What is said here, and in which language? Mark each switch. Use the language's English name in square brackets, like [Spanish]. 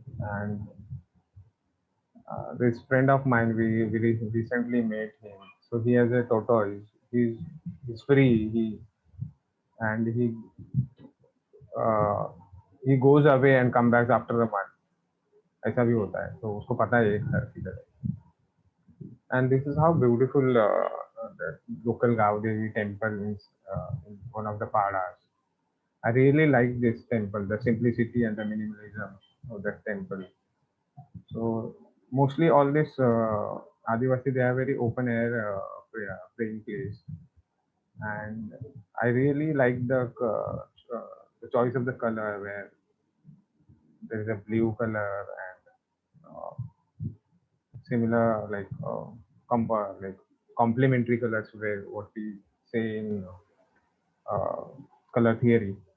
[English] And this friend of mine, we recently met him. So he has a tortoise. He's free. He uh, he goes away and come back after a month. [Hindi] ऐसा भी होता है, तो उसको पता है एक घर किधर है. [English] And this is how beautiful the local Gaudevi temple is in one of the padas. I really like this temple, the simplicity and the minimalism of that temple. So mostly all this Adivasi, they are very open air praying place, and I really like the choice of the color, where there is a blue color and similar like like complementary colors, where what we say in uh, color theory.